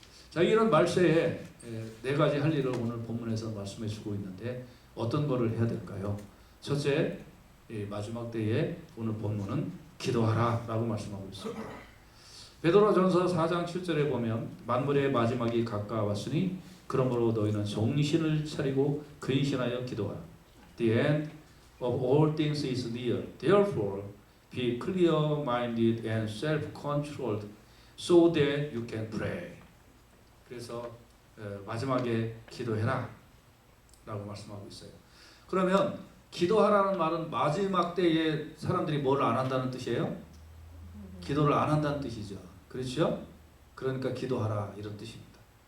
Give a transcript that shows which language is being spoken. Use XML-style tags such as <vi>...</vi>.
<ko>자, 이런 말세에 네 가지 할 일을 오늘 본문에서 말씀해 주고 있는데 어떤 거를 해야 될까요? 첫째, 마지막 때에 오늘 본문은 기도하라 라고 말씀하고 있습니다. 베드로전서 4장 7절에 보면 만물의 마지막이 가까웠으니 그러므로 너희는 정신을 차리고 근신하여 기도하라.</ko> <en>The end of all things is near. Therefore, be clear-minded and self-controlled so that you can pray.</en> <ko>그래서 마지막에 기도해라 라고 말씀하고 있어요. 그러면 기도하라는 말은 마지막 때에 사람들이 뭘 안 한다는 뜻이에요? 기도를 안 한다는 뜻이죠. 그렇죠? 그러니까 기도하라 이런 뜻입니다.</ko>